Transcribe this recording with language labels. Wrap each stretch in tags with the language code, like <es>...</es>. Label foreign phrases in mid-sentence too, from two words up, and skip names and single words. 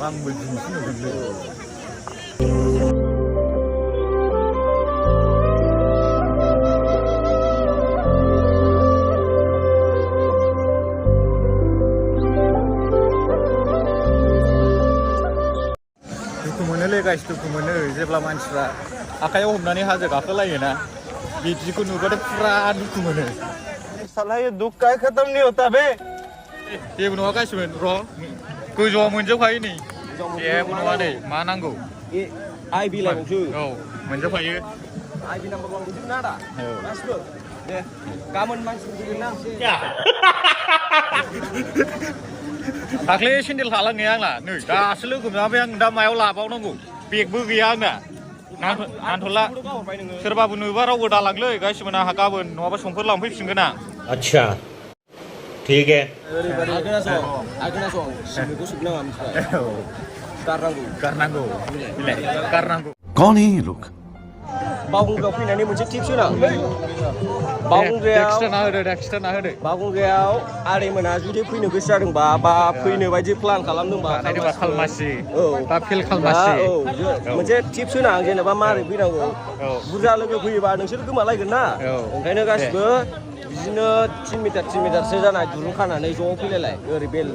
<brx>आंबो दिनैसो नुदोंलै दुखु मोनोलै गाइस दुखु मोनो जेब्ला मानसिफ्रा आखाइयाव हमनानै हाजो गाखोलायोना बिदिखौ नुबाथाय पुरा दुखु मोनो</brx> <hi>साला ये दुख का खत्म नहीं होता बे</hi> <brx>जेबो नङा गासिबो र' गोजौआव मोनजोबखायो नै जेबो नङा नै मा नांगौ आइ बिलाइबावसो मोनजोबखायो आइ बिलाइबाव मोनजोबो ना आदा गासिबो दे गाबोन मानसि फैगोन ना दाख्लै सेन्देल थालांनाया आंना नै दासो लोगो मोनाखै आं दा मायाव लाबावनांगौ बेगबो गैया आंना नांथ'ला सोरबाबो नुबा रावबो दालांलै गासिबो आंहा गाबोन नङाबा समफोर लांफैफिनगोन आं</brx> <hi>अच्छा ठीक है</hi> <brx>Agnaso सिमखौ सोबनाङा मिथिबाय गारनांगौ गारनांगौ बिलाय गारनांगौ</brx> <hi>कौन है ये लोग</hi> <brx>बावखुंग्रियाव फैनानै मोनसे टिप्स होनां बावखुंग्रियाव बावखुंग्रियाव आदैमोना जुदि फैनो गोसो जादोंबा बा फैनो बायदि प्लान खालामदोंबा खालमासि औ बा फिल खालमासि मोनसे टिप्स होनां जेनेबा मारै फैनांगौ बुरजा लोगो फैयोबा नोंसोर गोमालायगोन ना ओंखायनो गासिबो बिदिनो 3 मिटारसो जानाय दुरुं खानानै ज' फैलायलाय ओरै बेल</brx>